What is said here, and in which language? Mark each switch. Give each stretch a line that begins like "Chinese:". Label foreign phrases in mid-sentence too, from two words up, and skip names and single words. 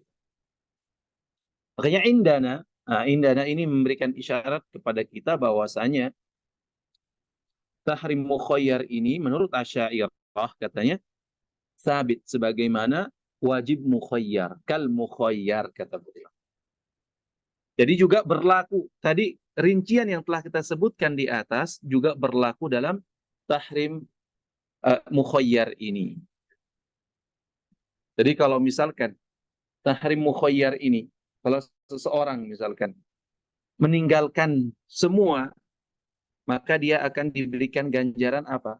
Indonesian: Makanya indana ini memberikan isyarat kepada kita bahwasanya
Arabic: تحريم مخير
Indonesian: ini menurut Asy'ariyah katanya sabit sebagaimana
Arabic: واجب مخير, كالمخير
Indonesian: kata beliau. Jadi juga berlaku tadi rincian yang telah kita sebutkan di atas juga berlaku dalam
Arabic: تحريم مخير
Indonesian: ini. Jadi kalau misalkan
Arabic: تحريم مخير
Indonesian: ini, kalau seseorang misalkan meninggalkan semua, maka dia akan diberikan ganjaran apa?